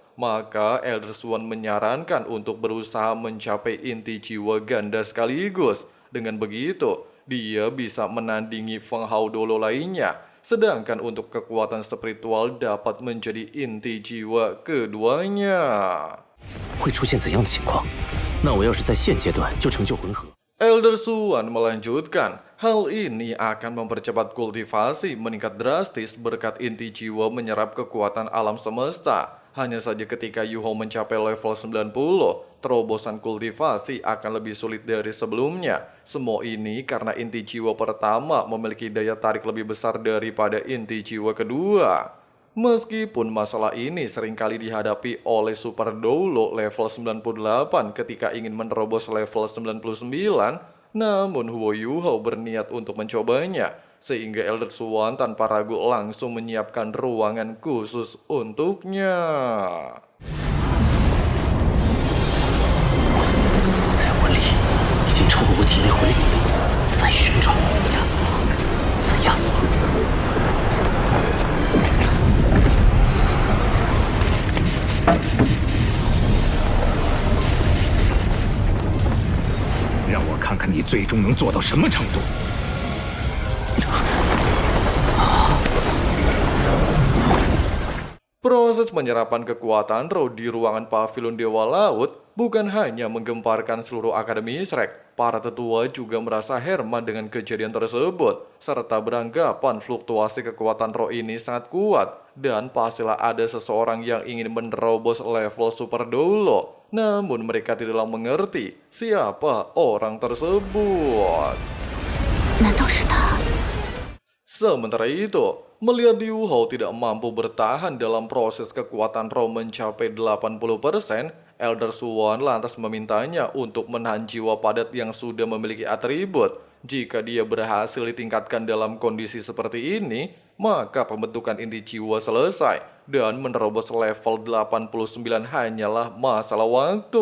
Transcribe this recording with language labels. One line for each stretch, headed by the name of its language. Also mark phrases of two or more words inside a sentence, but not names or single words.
Indonesian: Maka Elder Swan menyarankan untuk berusaha mencapai inti jiwa ganda sekaligus. Dengan begitu, dia bisa menandingi Feng Hao Dolo lainnya. Sedangkan untuk kekuatan spiritual dapat menjadi inti jiwa keduanya.
Chinese: 会出现怎样的情况？那我要是在现阶段就成就混合，
Indonesian: Elder Swan melanjutkan, hal ini akan mempercepat kultivasi meningkat drastis berkat inti jiwa menyerap kekuatan alam semesta. Hanya saja ketika Yuho mencapai level 90, terobosan kultivasi akan lebih sulit dari sebelumnya. Semua ini karena inti jiwa pertama memiliki daya tarik lebih besar daripada inti jiwa kedua. Meskipun masalah ini seringkali dihadapi oleh Super Dolo level 98 ketika ingin menerobos level 99, namun Huo Yuho berniat untuk mencobanya, sehingga Elder Swan tanpa ragu langsung menyiapkan ruangan khusus untuknya.
Chinese: 我的魂力已经超过我体内魂力总力，再旋转，压缩，再压缩。让我看看你最终能做到什么程度。
Indonesian: Proses penyerapan kekuatan roh di ruangan pavilion Dewa Laut bukan hanya menggemparkan seluruh Akademi Shrek. Para tetua juga merasa heran dengan kejadian tersebut, serta beranggapan fluktuasi kekuatan roh ini sangat kuat, dan pastilah ada seseorang yang ingin menerobos level Super Dolo. Namun mereka tidaklah mengerti siapa orang tersebut.
Chinese: 难道是他？
Indonesian: Sementara itu, melihat Yuho tidak mampu bertahan dalam proses kekuatan roh mencapai 80%, Elder Swan lantas memintanya untuk menahan jiwa padat yang sudah memiliki atribut. Jika dia berhasil ditingkatkan dalam kondisi seperti ini, maka pembentukan inti jiwa selesai dan menerobos level 89 hanyalah masalah waktu.